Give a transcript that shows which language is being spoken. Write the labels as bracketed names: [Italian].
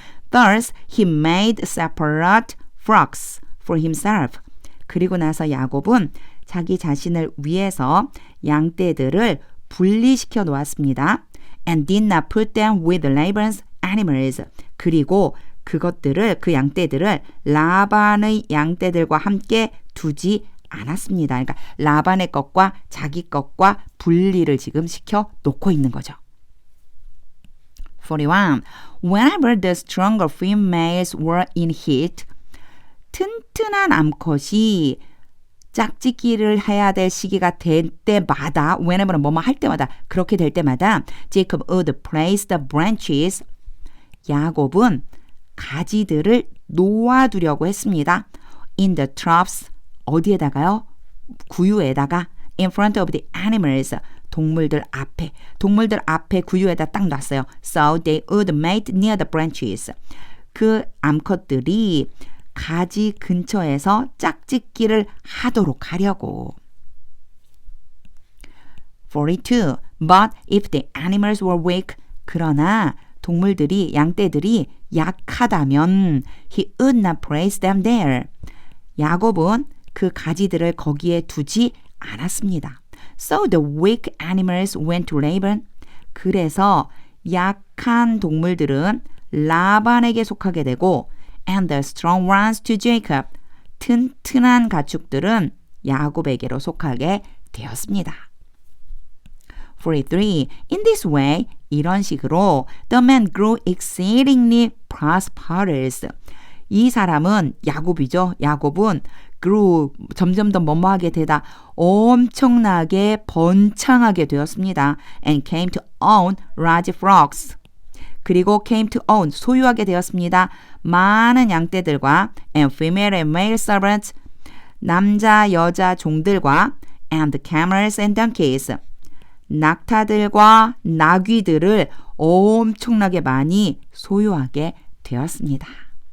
[English] Thus he made separate flocks for himself. [Korean] 그리고 나서 야곱은 자기 자신을 위해서 양떼들을 분리시켜 놓았습니다. [English] And did not put them with Laban's animals. [Korean] 그리고 그것들을, 그 양떼들을 라반의 양떼들과 함께 두지 않았습니다. 그러니까 라반의 것과 자기 것과 분리를 지금 시켜 놓고 있는 거죠. 41. [English] Whenever the stronger females were in heat, [Korean] 튼튼한 암컷이 짝짓기를 해야 될 시기가 될 때마다, whenever는 뭐뭐 할 때마다, 그렇게 될 때마다 [English] Jacob would place the branches. [Korean] 야곱은 가지들을 놓아두려고 했습니다. [English] In the troughs. [Korean] 어디에다가요? 구유에다가. [English] In front of the animals. [Korean] 동물들 앞에 구유에다 딱 놨어요. [English] So they would mate near the branches. [Korean] 그 암컷들이 가지 근처에서 짝짓기를 하도록 하려고. 42. [English] But if the animals were weak. [Korean] 그러나 동물들이, 양떼들이 약하다면 [English] he would not place them there. [Korean] 야곱은 그 가지들을 거기에 두지 않았습니다. [English] So the weak animals went to Laban. [Korean] 그래서 약한 동물들은 라반에게 속하게 되고 [English] and the strong ones to Jacob. [Korean] 튼튼한 가축들은 야곱에게로 속하게 되었습니다. 43. [English] In this way, [Korean] 이런 식으로 [English] the man grew exceedingly prosperous. [Korean] 이 사람은 야곱이죠. 야곱은 grew, 점점 더 뭐뭐하게 되다, 엄청나게 번창하게 되었습니다. [English] And came to own large flocks. [Korean] 그리고 came to own, 소유하게 되었습니다. 많은 양떼들과 [English] and female and male servants, [Korean] 남자, 여자 종들과 [English] and camels and donkeys, [Korean] 낙타들과 나귀들을 엄청나게 많이 소유하게 되었습니다.